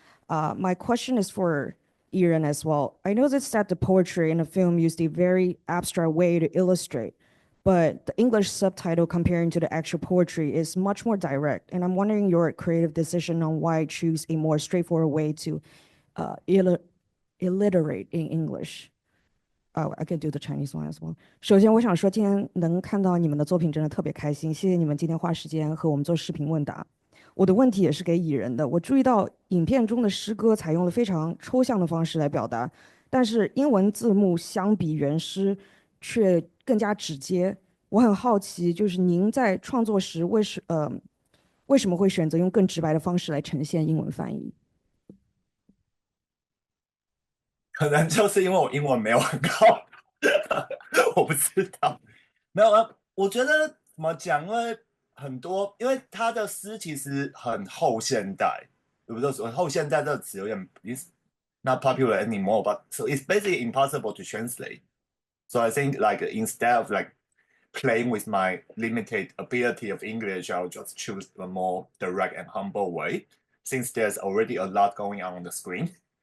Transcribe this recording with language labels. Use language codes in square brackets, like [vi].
[en] My question is for Ian as well. I noticed that the poetry in the film used a very abstract way to illustrate, but the English subtitle comparing to the actual poetry is much more direct. And I'm wondering your creative decision on why choose a more straightforward way to illiterate in English. I can do the Chinese one as well. [zh] 首先，我想说，今天能看到你们的作品真的特别开心，谢谢你们今天花时间和我们做视频问答。我的问题也是给蚁人的。我注意到影片中的诗歌采用了非常抽象的方式来表达，但是英文字幕相比原诗却更加直接。我很好奇，就是您在创作时为什么会选择用更直白的方式来呈现英文翻译？可能就是因为我英文没有很好，我不知道。没有啊，我觉得怎么讲？因为很多，因为他的诗其实很后现代，对不对？后现代这个词有点 [en] is not popular anymore, but so it's basically impossible to translate. So I think like instead of like playing with my limited ability of English, I'll just choose a more direct and humble way, since there's already a lot going on the screen.